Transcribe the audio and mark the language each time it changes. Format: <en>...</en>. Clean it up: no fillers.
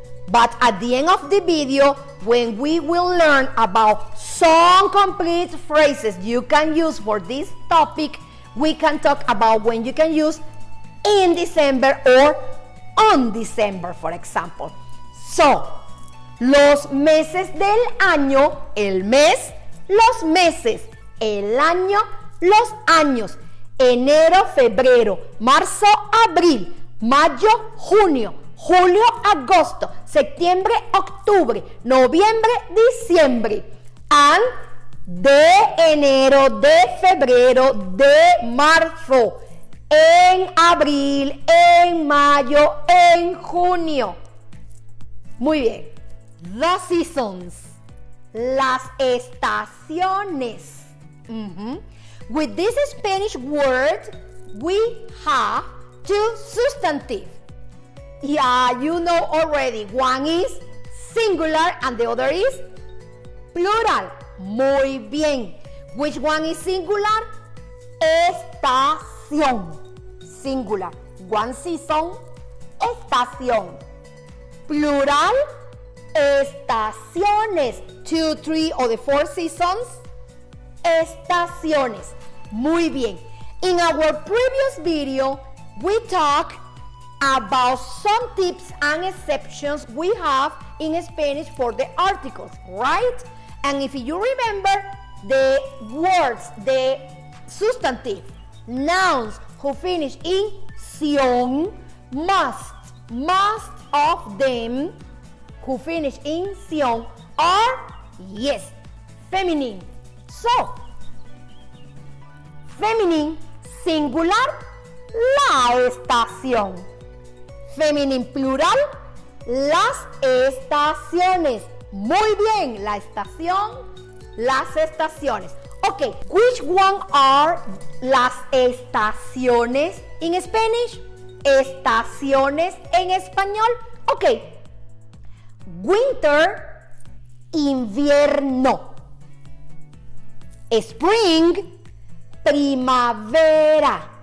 <en>But at the end of the video, when we will learn about some complete phrases you can use for this topic, we can talk about when you can use in December or on December, for example.</en> <es>So, los meses del año, el mes, los meses, el año, los años, enero, febrero, marzo, abril, mayo, junio, julio, agosto, septiembre, octubre, noviembre, diciembre, and de enero, de febrero, de marzo, en abril, en mayo, en junio. Muy bien.</es> <en>The seasons, las estaciones. With this Spanish word, we have two substantives. Yeah, you know already. One is singular and the other is plural.</en> <es>Muy bien.</es> <en>Which one is singular? Estación. Singular. One season. Estación. Plural. Estaciones. 2, 3 or the 4 seasons.</en> <es>Estaciones. Muy bien.</es> <en>In our previous video, we talked about some tips and exceptions we have in Spanish for the articles, right? And if you remember, the words, the substantive, nouns who finish in ción, most of them who finish in ción are, yes, feminine. So, feminine, singular, la estación. Feminine, plural, las estaciones.</en> <es>Muy bien, la estación, las estaciones.</es> <en>Okay, which one are las estaciones in Spanish?</en> <es>Estaciones en español. Okay, winter, invierno.</es> <en>Spring, primavera.</en>